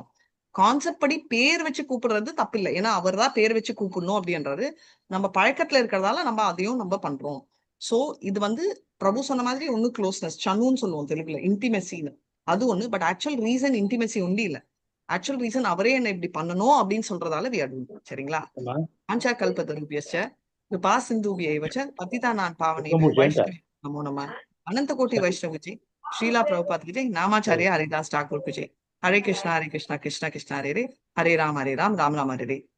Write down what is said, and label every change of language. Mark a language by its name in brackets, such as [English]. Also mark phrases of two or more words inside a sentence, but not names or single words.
[Tamil] கான்செப்ட் படி பேர் வச்சு கூப்பிடுறது தப்பு இல்லை, ஏன்னா அவர் தான் பேர் வச்சு கூப்பிடணும் அப்படின்றது நம்ம பழக்கத்துல இருக்கிறதால நம்ம அதையும் நம்ம பண்றோம். சோ இது வந்து பிரபு சொன்ன மாதிரி ஒண்ணு க்ளோஸ்னஸ், சனுன்னு சொல்லுவோம் தெலுங்குல, இன்டிமெசின்னு, அது ஒண்ணு. [English] but actual reason intimacy [Tamil] ஒண்டி இல்ல. [English] actual reason [Tamil] அவரே என்ன இப்படி பண்ணணும் அப்படின்னு சொல்றதால [English] we are doing it. [Tamil] சரிங்களா? [Sanskrit] आञ्चा कल्पतरुभ्यश्च कृपा सिन्धुभ्यैवच पतितानान् पावनेन वैष्णवी नमो नम. [Hindi] अनंत कोटि वैष्णवीजी ஸ்ரீலா பிரபுபாத் की जय. [Sanskrit] नामाचार्य हरिदास ठाकुर [Hindi] की जय. [Sanskrit] हरे कृष्णा कृष्णा कृष्णा हरे हरे, राम राम हरे राम हरे